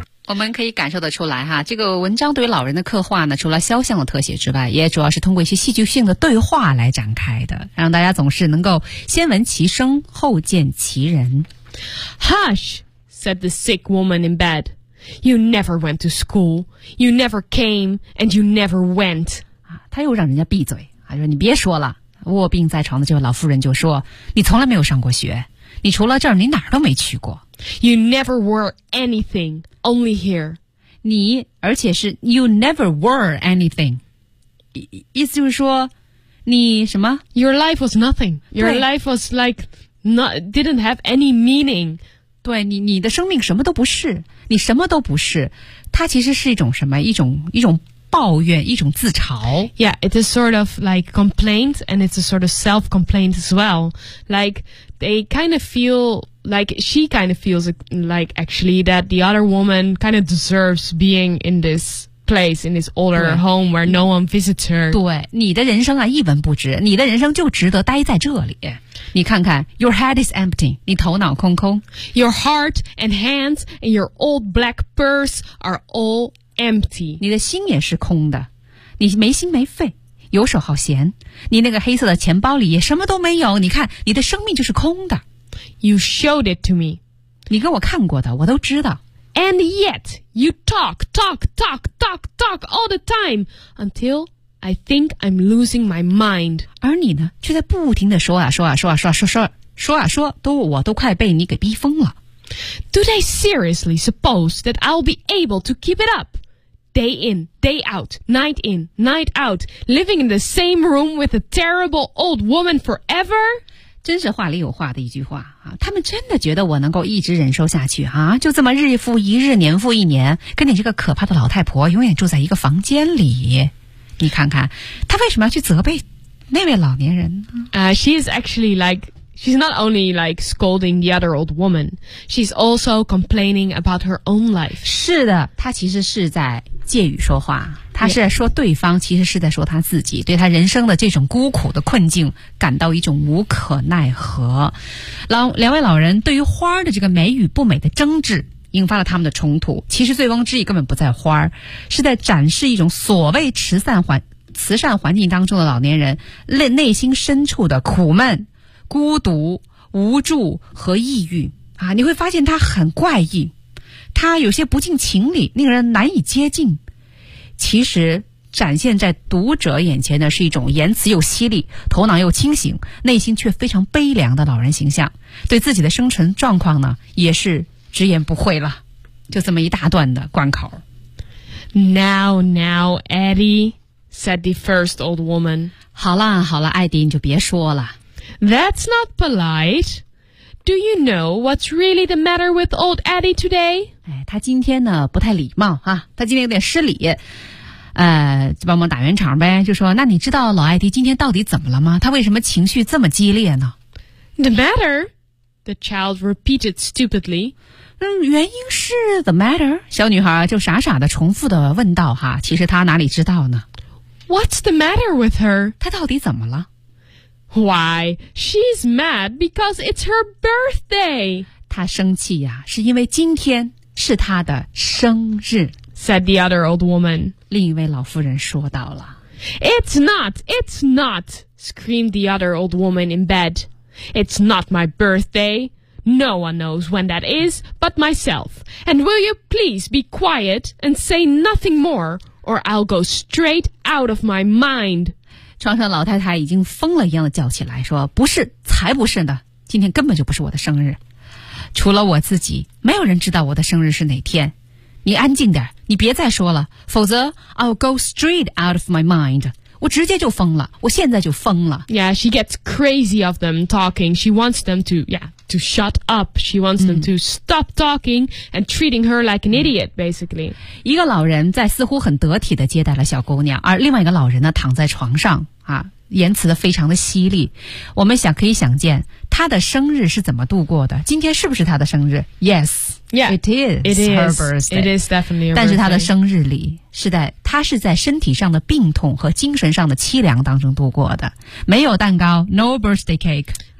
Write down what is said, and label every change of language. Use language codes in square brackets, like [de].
[en] We can [zh] 可以感受得出来哈，这个文章对于老人的刻画呢，除了肖像的特写之外，也主要是通过一些戏剧性的对话来展开的，让大家总是能够先闻其声，后见其人。 [en] Hush, said the sick woman in bed. You never went to school. You never came, and you never went. [zh] 他又让人家闭嘴。他说你别说了，卧病在床的这位老妇人就说，你从来没有上过学，你除了这儿你哪儿都没去过。 [en] You never were anything, only here. [zh] 你而且是 [en] you never were anything. [zh] 意思就是说你什么 [en] Your life was nothing. Your life was like, not, didn't have any meaning. [zh] 对你的生命什么都不是，你什么都不是。它其实是一种什么？一种抱怨，一种自嘲。 [en] Yeah, it is sort of like complaint, and it's a sort of self-complaint as well. Like they kind of feel like she kind of feels like actually that the other woman kind of deserves being in this. Place in this older home where no one visits her. [zh] 对，你的人生啊一文不值，你的人生就值得待在这里。你看看 [en] ，your head is empty. [zh] 你头脑空空。 [en] Your heart and hands and your old black purse are all empty. [zh] 你的心也是空的，你没心没肺，游手好闲。你那个黑色的钱包里也什么都没有。你看，你的生命就是空的。 [en] You showed it to me. [zh] 你给我看过的，我都知道。 [en] And yet, you talk, talk, talk, talk, talk all the time until I think I'm losing my mind. [zh] 而你呢，却在不停地说啊说啊说啊说啊说啊说啊说啊说，都我都快被你给逼疯了。 [en] Do they seriously suppose that I'll be able to keep it up? Day in, day out, night in, night out, living in the same room with a terrible old woman forever? [zh] 真是话里有话的一句话啊！他们真的觉得我能够一直忍受下去啊？就这么日复一日，年复一年，跟你这个可怕的老太婆永远住在一个房间里。你看看，她为什么要去责备那位老年人呢？ [en] She is actually like she's not only like scolding the other old woman, she's also complaining about her own life. [zh] 是的，她其实是在借语说话。他是在说对方，其实是在说他自己，对他人生的这种孤苦的困境感到一种无可奈何。两位老人对于花的这个美与不美的争执，引发了他们的冲突。其实醉翁之意根本不在花，是在展示一种所谓慈善环境当中的老年人内心深处的苦闷、孤独、无助和抑郁啊！你会发现他很怪异，他有些不近情理，令人难以接近。其实展现在读者眼前的是一种言辞又犀利、头脑又清醒、内心却非常悲凉的老人形象，对自己的生存状况呢，也是直言不讳了。就这么一大段的贯口。 [en] Now, now, Eddie, said the first old woman. [zh] 好了好了，艾迪，你就别说了。 [en] That's not polite. Do you know what's really the matter with old Eddie today? [zh] 哎，他今天呢不太礼貌啊，他今天有点失礼，就帮忙打圆场呗，就说那你知道老艾迪今天到底怎么了吗？他为什么情绪这么激烈呢 [en] ？The matter, the child repeated stupidly. [zh] 原因是 [en] the matter， [zh] 小女孩就傻傻的重复的问道哈，其实她哪里知道呢 [en] ？What's the matter with her？ [zh] 她到底怎么了 [en] ？Why she's mad because it's her birthday？ [zh] 她生气呀，是因为今天。是他的生日 [en] said the other old woman. [zh] 另一位老妇人说到了 [en] It's not, it's not, screamed the other old woman in bed. It's not my birthday. No one knows when that is but myself. And will you please be quiet and say nothing more, or I'll go straight out of my mind. [zh] 床上老太太已经疯了一样的叫起来说不是，才不是呢，今天根本就不是我的生日。除了我自己，没有人知道我的生日是哪天。你安静点，你别再说了，否则 [en] I'll go straight out of my mind. [zh] 我直接就疯了，我现在就疯了。 [en] Yeah, she gets crazy of them talking. She wants them to shut up. She wants them to stop talking and treating her like an idiot, basically. [zh] 一个老人在似乎很得体地接待了小姑娘，而另外一个老人呢，躺在床上啊，言辞的非常的犀利。我们想可以想见。他的生日是怎么度过的？今天是不是他的生日 ？ [en] Yes, yeah, it is. It is her birthday. It is definitely her birthday. [zh] 但是他的生日里是在他是在身体上的病痛和精神上的凄凉当中度过的。没有蛋糕 [en] ，no birthday cake,